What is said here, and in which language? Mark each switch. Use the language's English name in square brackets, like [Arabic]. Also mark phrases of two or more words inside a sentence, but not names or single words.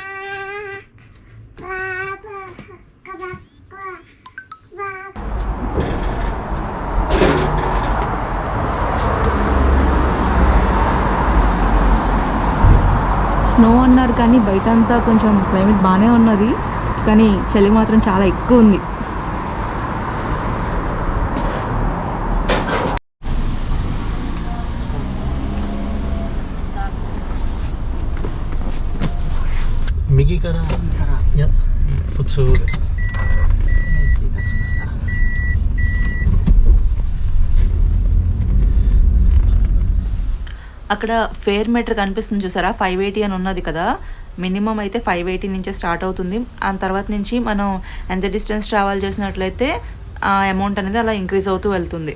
[Telugu] స్నో అన్నారు కానీ బయట అంతా కొంచెం క్లైమేట్ బాగానే ఉన్నది, కానీ చలి మాత్రం చాలా ఎక్కువ ఉంది. [Japanese] 右からいや普通で [Telugu] అక్కడ [English] fare meter [Telugu] కనిపిస్తుంది చూసారా, 580 అని ఉన్నది కదా. మినిమం అయితే 580 నుంచే స్టార్ట్ అవుతుంది. ఆ తర్వాత నుంచి మనం ఎంత [English] distance travel [Telugu] చేసినట్లయితే ఆ అమౌంట్ అనేది అలా ఇంక్రీజ్ అవుతూ వెళ్తుంది.